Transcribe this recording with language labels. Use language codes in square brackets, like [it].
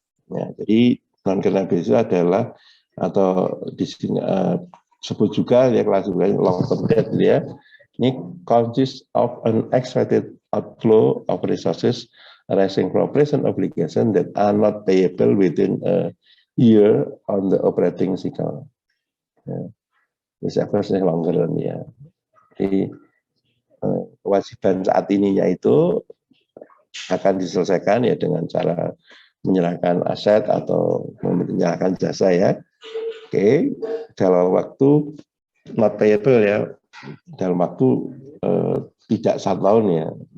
[id] Ya, jadi non-current liabilities adalah atau di sini sebut juga ya klasifikasi long term debt ya. [en] Ini consists of an expected outflow of resources arising from present obligation that are not payable within a year on the operating cycle. [id] Ya. Bisa versi longer ya. Jadi kewajiban saat ininya itu akan diselesaikan ya dengan cara menyerahkan aset atau menyerahkan jasa ya. Oke, dalam waktu [en] not payable [id] ya, dalam waktu tidak 1 tahun ya.